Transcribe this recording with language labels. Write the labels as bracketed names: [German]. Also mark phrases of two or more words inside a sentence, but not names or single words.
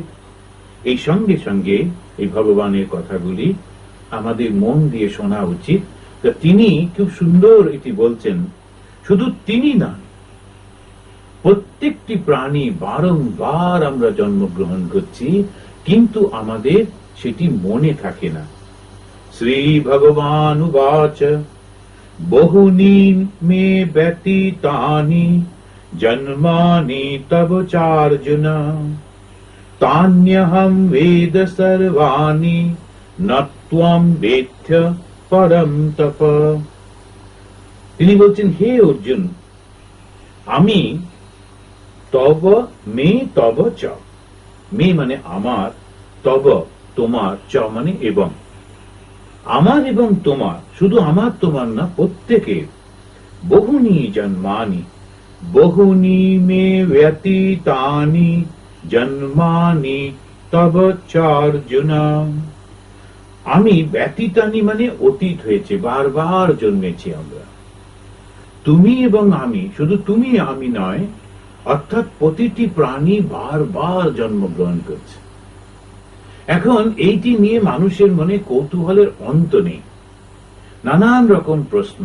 [Bangla] এই সঙ্গে সঙ্গে এই ভগবানের কথাগুলি আমাদের মন দিয়ে শোনা উচিত। তা তিনি খুব সুন্দর এটি বলছেন। শুধু তিনি না, প্রত্যেকটি প্রাণী বারংবার আমরা জন্মগ্রহণ করছি, কিন্তু আমাদের সেটি মনে থাকে না। [Sanskrit] শ্রী ভগবান উবাচ বহুনি মে ব্যতীতানি জন্মানি তব চার্জুন তান্যহম বেদ সর্বাণি ন ত্বম বেত্থ পরম তপ। [Bangla] তিনি বলছেন হে অর্জুন, আমি [Sanskrit] তব মে তব চ, [Bangla] মে মানে আমার, তব তোমার, চ মানে এবং। আমার এবং তোমার, শুধু আমার তোমার না, প্রত্যেকের [Sanskrit] বহুনি জন্মানি, বহুনি মে ব্যতীতানি জন্মানি তব চ অর্জুন। [Bangla] আমি ব্যতীতানি মানে অতীত হয়েছে, বারবার জন্মেছি আমরা। তুমি এবং আমি, শুধু তুমি আমি নয়, অর্থাৎ প্রতিটি প্রাণী বারবার জন্মগ্রহণ করছে। এখন এইটি নিয়ে মানুষের মনে কৌতূহলের অন্ত নেই, নানান রকম প্রশ্ন।